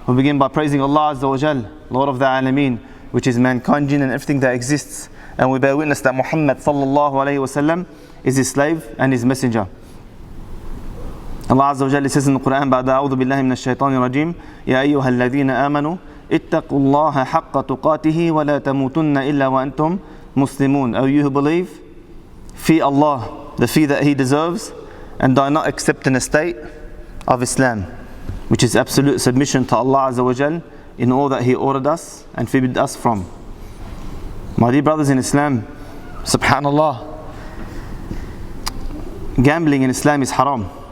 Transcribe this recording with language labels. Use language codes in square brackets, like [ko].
[en] We begin by praising Allah Azza wa Jal, Lord of the Alameen, which is mankind, jinn and everything that exists. And we bear witness that Muhammad sallallahu alayhi wa sallam is his slave and his messenger. Allah Azza wa Jalla says in the Quran, [ar] بعد أعوذ بالله من الشيطان الرجيم يا أيها الذين آمنوا اتقوا الله حق تقاته ولا تموتن إلا وأنتم مسلمون. [en] O you who believe, fear Allah, the fear that He deserves, and die not except in a state of Islam, which is absolute submission to Allah Azza wa Jalla in all that He ordered us and forbid us from. My dear brothers in Islam, subhanallah, gambling in Islam is haram.